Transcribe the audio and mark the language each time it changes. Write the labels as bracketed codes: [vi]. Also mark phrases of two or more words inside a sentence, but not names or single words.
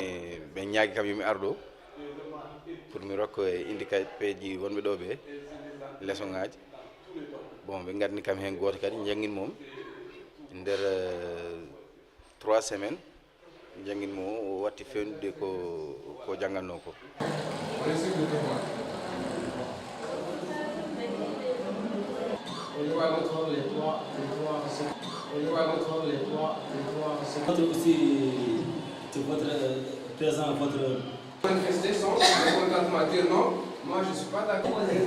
[ff] ɓe ñaagui kam yomi arɗo pour mi rokko e handicapé ji wonɓe ɗo ɓe leçon ngaji bon ɓe gandini kam hen goto kadi jangguin mom nder 3 semaines jangin mo o watti fewnude ko janganno ko. [fr] Votre présent, votre manifester son mécontentement, dire non, moi je ne suis pas d'accord.